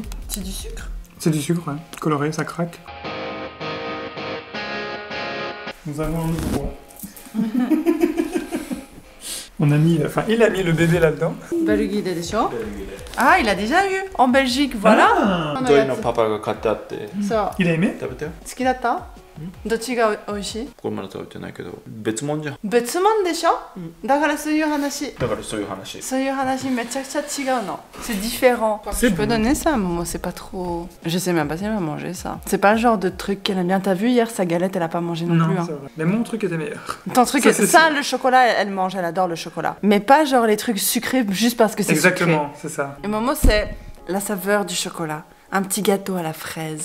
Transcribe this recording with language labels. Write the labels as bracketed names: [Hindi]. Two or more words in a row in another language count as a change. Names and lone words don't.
[French] C'est du sucre. C'est du sucre, ouais. Coloré, ça craque. Nous avons un nouveau. On a mis, enfin, il a mis le bébé là-dedans. Belgique des champs. Ah, il a déjà eu en Belgique, voilà. Ah, [Japanese] トイのパパが買ってあって [French] Ça. il a aimé? [Japanese] 食べてよ好きだった？どっちが美味しい？これまだ食べてないけど別物じゃん別物でしょ？だからそういう話。だからそういう話そういう話めちゃくちゃ違うの。 [French] C'est différent. C'est Je peux bon. donner ça, mais moi c'est pas trop. Je sais même pas si elle va manger ça. C'est pas le genre de truc qu'elle aime bien. T'as vu hier sa galette, elle a pas mangé non, plus. Hein. c'est vrai. Mais mon truc était meilleur. Ton truc, Ça, ça, c'est sûr. le chocolat, elle mange, elle adore le chocolat. Mais pas genre les trucs sucrés juste parce que c'est sucré. Exactement, c'est ça. Et Momo, c'est la saveur du chocolat. Un petit gâteau à la fraise.